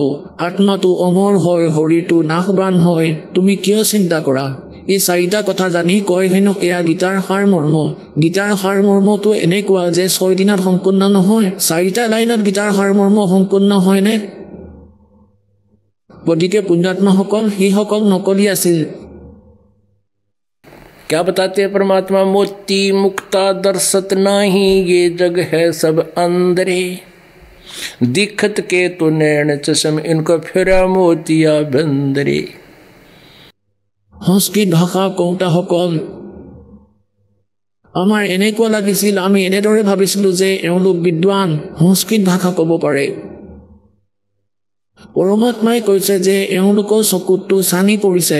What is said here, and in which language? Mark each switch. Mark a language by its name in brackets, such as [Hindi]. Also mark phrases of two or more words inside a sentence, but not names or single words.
[Assamese] আত্মাটো অমৰ হয়, শৰীৰটো নাশবান হয়, তুমি কিয় চিন্তা কৰা? এই 4টা কথা জানি কয় হেনো এয়া গীতাৰ সাৰমৰ্ম। গীতাৰ সাৰমৰ্মটো এনেকুৱা যে 6 দিনত সম্পূৰ্ণ নহয়। 4টা লাইনত গীতাৰ সাৰমৰ্ম সম্পূৰ্ণ হয়নে? গতিকে পুণ্যাত্মাসকল সেইসকল নকলি আছিল। [Hindi] क्या बताते हैं परमात्मा? मोती मुक्ता दर्शत नाही, ये जग है सब अंदरे, दिखत के तो नैन चश्म, इनको फिरा मोतिया बंदरे। [Assamese] সংস্কৃত ভাষা কওঁতাসকল আমাৰ এনেকুৱা লাগিছিল, আমি এনেদৰে ভাবিছিলোঁ যে এওঁলোক বিদ্বান, সংস্কৃত ভাষা ক'ব পাৰে। পৰমাত্মাই কৈছে যে এওঁলোকৰ চকুতটো চানি পৰিছে।